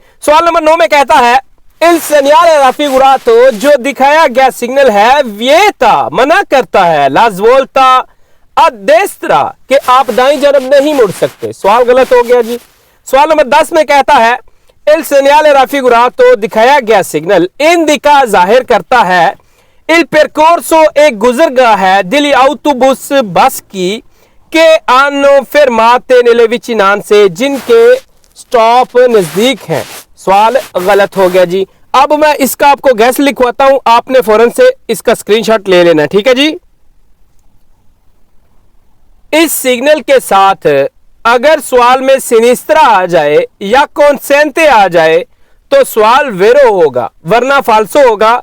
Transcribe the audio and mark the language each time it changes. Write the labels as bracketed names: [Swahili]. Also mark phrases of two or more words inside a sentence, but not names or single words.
[Hindi] सवाल नंबर 9 में कहता है [Italian] il segnale raffigurato, [Hindi] जो दिखाया गया सिग्नल है, विएटा, मना करता है, [Italian] la svolta a destra, [Hindi] कि आप दाईं जानब नहीं मुड़ सकते। सवाल गलत हो गया जी। सवाल नंबर 10 में कहता है [Italian] il segnale raffigurato, [Hindi] दिखाया गया सिग्नल, इंडिका जाहिर करता है, [Italian] il percorso, [Hindi] एक गुजरगाह है, [Italian] degli autobus, [Hindi] बस की, [Italian] che hanno fermate nelle vicinanze, [Hindi] जिनके स्टॉप नजदीक हैं। सवाल गलत हो गया जी। अब मैं इसका आपको गैस लिखवाता हूं, आपने फौरन से इसका स्क्रीनशॉट ले लेना, ठीक है जी। इस सिग्नल के साथ अगर सवाल में सिनिस्त्रा आ जाए या कॉन्सेंटे आ जाए तो सवाल वेरो होगा, वरना फाल्सो होगा।